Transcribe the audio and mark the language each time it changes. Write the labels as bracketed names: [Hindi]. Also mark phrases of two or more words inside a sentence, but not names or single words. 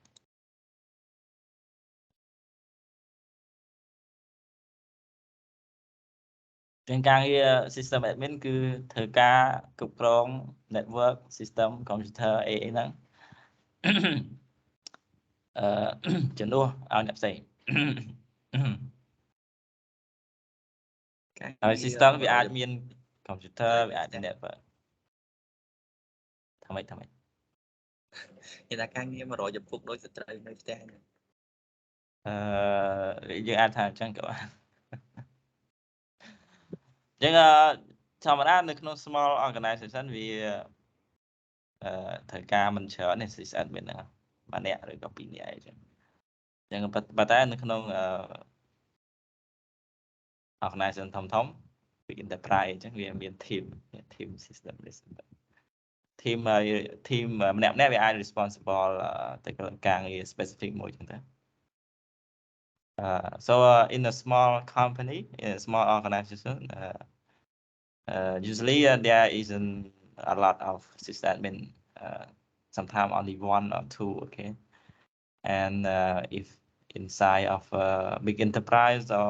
[Khmer] ជាការងារ [English] system admin [Khmer] គឺធ្វើការគ្រប់គ្រង [English] network system computer [Khmer] អីហ្នឹងជំនួសឲ្យអ្នកផ្សេងហើយ system វាអាចមាន computer វាអាចមាន network ថ្មីគេថាការងារ100ចំពុកដោយស្ត្រីនៅផ្ទះយើងអាចថាអញ្ចឹងក៏បាន អញ្ចឹងធម្មតានៅក្នុង [English] small organization [Khmer] វាត្រូវការមិនច្រើនទេ sysadmin ហ្នឹងម្នាក់ឬក៏ពីរនាក់អីចឹងអញ្ចឹងប៉ុន្តែនៅក្នុងorganization ធំពី enterprise អញ្ចឹងវាមាន [English] team system team [Khmer] ម្នាក់វាអាច responsible ទៅលើការងារ specific មួយចឹងទៅ [English] so in a small company in a small organization usually there isn't a lot of sysadmin sometimes only one or two okay and if inside of a big enterprise or